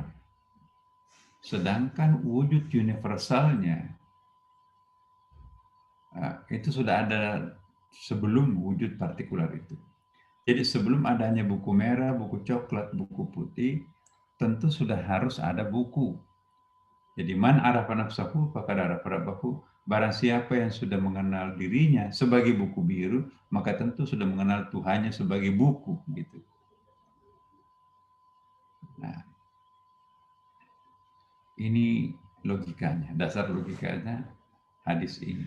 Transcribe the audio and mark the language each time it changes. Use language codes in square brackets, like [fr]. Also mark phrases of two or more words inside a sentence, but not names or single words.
[id] Sedangkan wujud universalnya itu sudah ada sebelum wujud partikular itu. Jadi sebelum adanya buku merah, buku coklat, buku putih, tentu sudah harus ada buku. [ar] Jadi من عرف نفسه فقد عرف ربه. [id] Barang siapa yang sudah mengenal dirinya sebagai buku biru, maka tentu sudah mengenal Tuhannya sebagai buku, gitu. Nah, ini logikanya, dasar logikanya hadis ini.